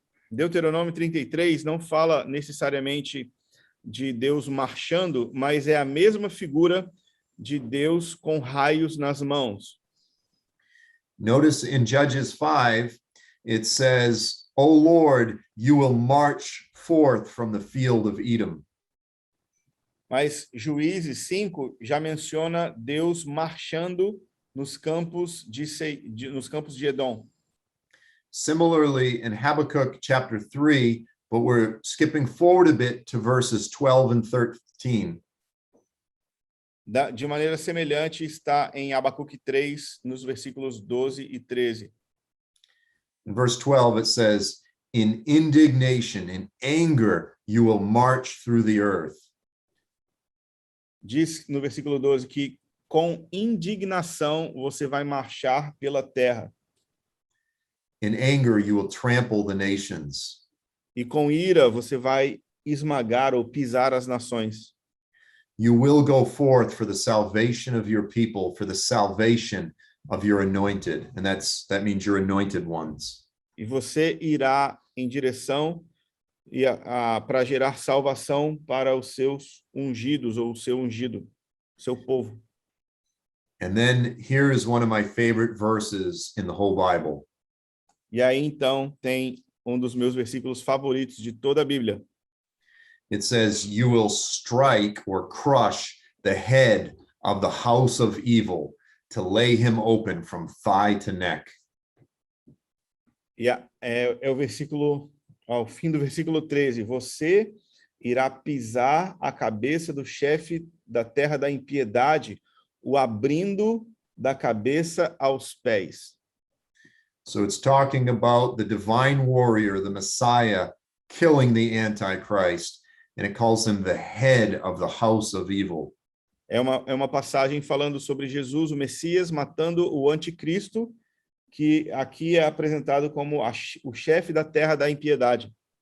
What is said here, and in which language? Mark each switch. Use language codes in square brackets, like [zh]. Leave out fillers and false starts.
[pt] Deuteronômio 33 não fala necessariamente de Deus marchando, mas é a mesma figura de Deus com raios nas mãos. [en] Notice in Judges 5, it says, O Lord, you will march forth from the field of Edom. [pt] Mas Juízes 5 já menciona Deus marchando nos campos de Edom. [en] Similarly, in Habakkuk chapter 3, but we're skipping forward a bit to verses 12 and 13. [pt] De maneira semelhante está em Abacuque 3, nos versículos 12 e 13. [en] In verse 12, it says, in indignation, in anger, you will march through the earth. [pt] Diz no versículo 12 que com indignação você vai marchar pela terra, [en] In anger, you will trample the nations. [pt] e com ira você vai esmagar ou pisar as nações. [en] You will go forth for the salvation of your people, for the salvation of your anointed. And that means your anointed ones. [pt] E você irá em direção para gerar salvação para os seus ungidos, ou o seu ungido, seu povo. [en] And then here is one of my favorite verses in the whole Bible. [pt] E aí, então, tem um dos meus versículos favoritos de toda a Bíblia. [en] It says, you will strike or crush the head of the house of evil to lay him open from thigh to neck. [pt] E é o versículo, ao fim do versículo 13. Você irá pisar a cabeça do chefe da terra da impiedade, o abrindo da cabeça aos pés. [en] So it's talking about the divine warrior, the Messiah, killing the Antichrist, and it calls him the head of the house of evil. [pt] É uma passagem falando sobre Jesus, o Messias, matando o anticristo, que aqui é apresentado como o chefe da terra da impiedade.